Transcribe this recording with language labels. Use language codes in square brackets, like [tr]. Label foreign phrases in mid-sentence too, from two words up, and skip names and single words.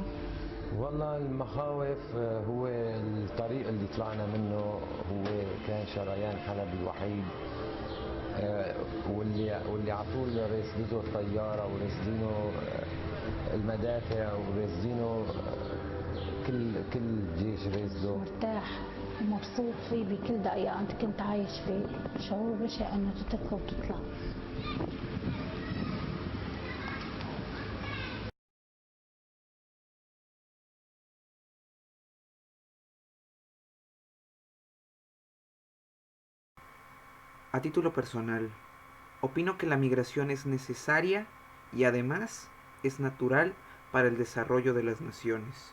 [ar] والله المخاوف هو الطريق اللي طلعنا منه هو كان شريان حلب الوحيد، واللي على طول راسدينه الطيارة وراسدينه المدافع وراسدينه كل جيش راسده. مرتاح ومبسوط فيه بكل دقيقة أنت كنت عايش فيه، شعور بشع إنه تتركه وتطلع. [es] A título personal, opino que la migración es necesaria y además es natural para el desarrollo de las naciones.